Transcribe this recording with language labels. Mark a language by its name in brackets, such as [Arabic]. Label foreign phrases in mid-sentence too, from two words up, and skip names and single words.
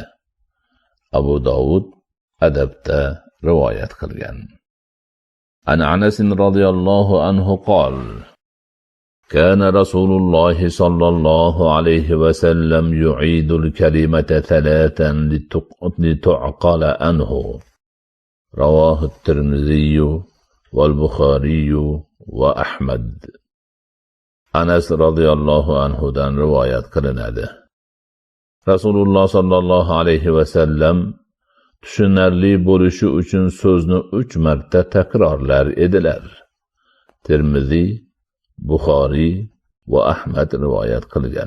[Uzbek] Abu Dovud adabda rivoyat qilgan. [Arabic] عن أنس رضي الله عنه قال: كان رسول الله صلى الله عليه وسلم يعيد الكلمة ثلاثا لتعقل عنه. رواه الترمذي والبخاري وأحمد. [Uzbek] Anas radhiyallohu anhudan rivoyat qilinadi. Rasululloh [Arabic] sallallohu alayhi vasallam [Uzbek] tushunarli bo'lishi uchun so'zni 3 marta takrorlar edilar. Tirmiziy, Buxoriy va Ahmad rivoyat qilgan.